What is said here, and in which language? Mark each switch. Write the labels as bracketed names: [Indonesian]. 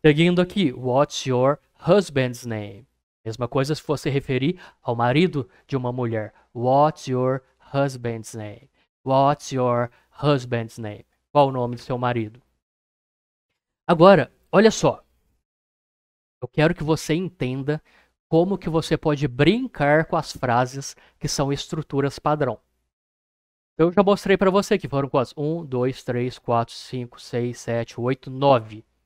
[Portuguese] Seguindo aqui, [English] what's your husband's name? [Portuguese] Mesma coisa se fosse referir ao marido de uma mulher. [English] What's your husband's name? What's your husband's name? [Portuguese] Qual o nome do seu marido? Agora, olha só. Eu quero que você entenda como que você pode brincar com as frases que são estruturas padrão. Eu já mostrei para você que foram quantas? 1, 2, 3, 4, 5, 6, 7, 8, 9.